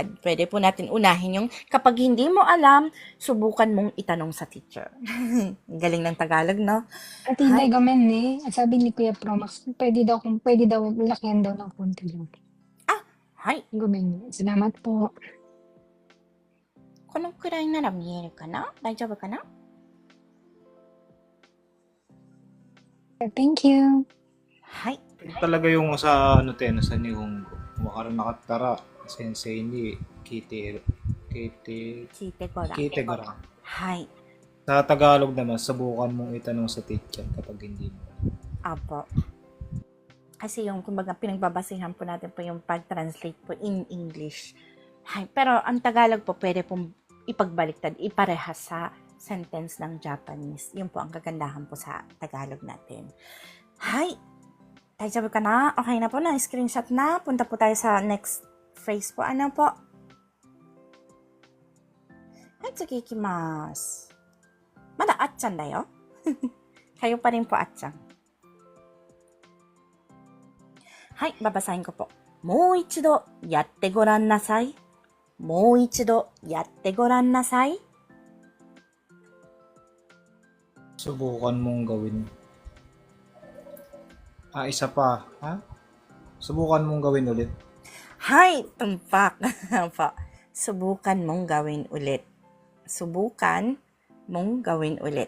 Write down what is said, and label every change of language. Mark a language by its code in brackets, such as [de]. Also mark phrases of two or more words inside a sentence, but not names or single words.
[tl] Pwede po natin unahin yung kapag hindi mo alam, subukan mong itanong sa teacher. Galing ng Tagalog, no? At hindi gamen at sabi ni Kuya Promax, pwede daw lakihan daw ng konti lang. Gamen. Salamat po. [ja] このくらいなら見えるかな？大丈夫かな？ [en] Thank you. [tl] Talaga yung sa sa Nihongo. [ja] わからなかったら、先生に聞いてごらん. [tl] Sa Tagalog naman, subukan mong itanong sa teacher kapag hindi mo. Apo. Kasi yung kumbaga pinagbabasihan po natin po yung pag-translate po [en] in English. [tl] Pero ang Tagalog po pwede pong ipagbaliktad, iparehas sa sentence ng Japanese. Yun po ang kagandahan po sa Tagalog natin. [ja] 大丈夫かな? [tl] Okay na po na, screenshot na. Punta po tayo sa next phrase po. Ano po? [ja] 次行きます. まだあっちゃんだよ. [tl] Kayo pa rin po atchan. Babasahin ko po. [ja] もう一度やってごらんなさい。もう一度やってごらんなさい。 [tl] Subukan mong gawin. Isa pa. Subukan mong gawin ulit. Tumpak. Subukan mong gawin ulit. Subukan mong gawin ulit.